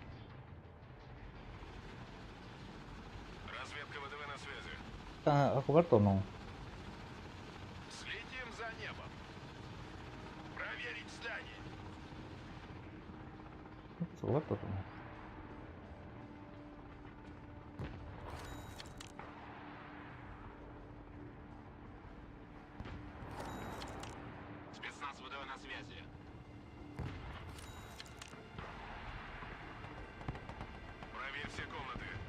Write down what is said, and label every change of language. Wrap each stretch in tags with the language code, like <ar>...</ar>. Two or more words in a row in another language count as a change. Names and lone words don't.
<ru>Разведка ВДВ на связи.</ru> <es>¿Ha cubierto o no?</es> <ru>Следим за небом. Проверить здание.</ru> <es>¿Ha cubierto o no?</es> <ru>Спецназ ВДВ на связи. Проверь все комнаты.</ru>